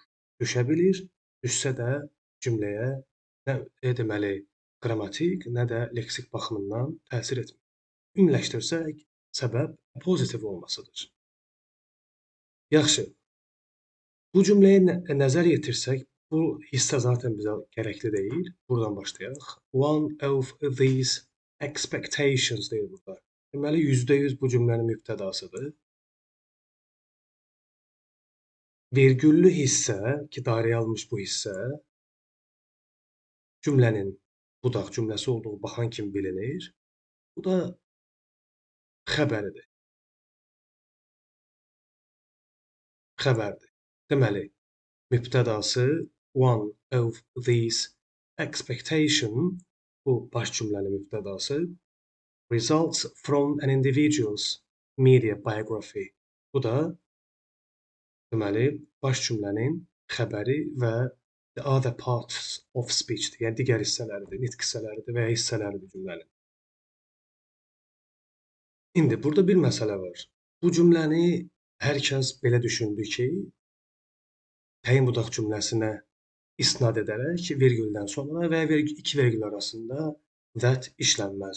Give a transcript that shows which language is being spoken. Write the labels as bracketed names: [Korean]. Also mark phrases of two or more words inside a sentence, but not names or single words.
[Azerbaijani] Düşə bilir, düşsə də cümləyə nə deməli qrammatik, nə də leksik baxımından təsir etmir. Ümumiləşdirsək, səbəb pozitiv olmasıdır. Yaxşı, bu cümləyə nəzər yetirsək, bu hissə zaten bizə gərəkli deyil. Buradan başlayaq. [English] One of these expectations [Azerbaijani] deyir burada. Deməli, %100 bu cümlənin mübtədasıdır. Vergüllü hissə, ki, dairəyə alınmış bu hissə, cümlənin budaq cümləsi olduğu baxan kimi bilinir. Bu da xəbəridir. Xəbərdir. Deməli, mübtədası [English] one of these expectation, [Azerbaijani] bu baş cümlənin mübtədası, [English] results from an individual's media biography. [Azerbaijani] Bu da deməli, baş cümlənin xəbəri və [English] the other parts of speech-dir. [Azerbaijani] Yəni, digər hissələridir, nitq hissələridir və ya hissələridir cümlənin. İndi, burada bir məsələ var. Bu cümləni hər kəs belə düşündü ki, təyin budaq cümləsinə istinad edərək vergüldən sonra və ya iki vergül arasında that işlənməz.